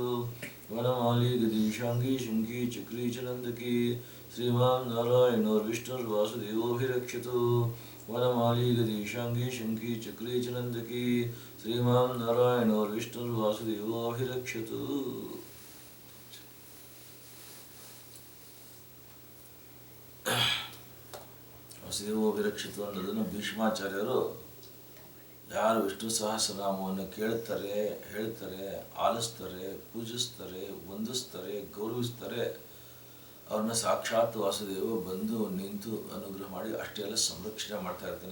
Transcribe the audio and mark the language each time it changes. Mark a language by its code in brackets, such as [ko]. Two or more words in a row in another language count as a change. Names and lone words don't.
[sa] वनमाली गदीशाङ्गे शृङ्गे चक्रे च नन्दके श्रीमान् नारायणोर्विष्णुर्वासुदेवोऽभिरक्षतु। वनमाली गदीशाङ्गे शङ्खे चक्रे च नन्दके श्रीमान् नारायणोर्विष्णुर्वासुदेवोऽभिरक्षतु। [kn] ವಾಸುದೇವೋಭಿರಕ್ಷಿತು ಅನ್ನೋದನ್ನು ಭೀಷ್ಮಾಚಾರ್ಯರು ಯಾರು ವಿಷ್ಣು ಸಹಸ್ರನಾಮವನ್ನು ಕೇಳ್ತಾರೆ, ಹೇಳ್ತಾರೆ, ಆಲಿಸ್ತಾರೆ, ಪೂಜಿಸ್ತಾರೆ, ವಂದಿಸ್ತಾರೆ, ಗೌರವಿಸ್ತಾರೆ, ಅವ್ರನ್ನ ಸಾಕ್ಷಾತ್ ವಾಸುದೇವ ಬಂದು ನಿಂತು ಅನುಗ್ರಹ ಮಾಡಿ ಅಷ್ಟೇ ಎಲ್ಲ ಸಂರಕ್ಷಣೆ ಮಾಡ್ತಾ ಇರ್ತಾನೆ.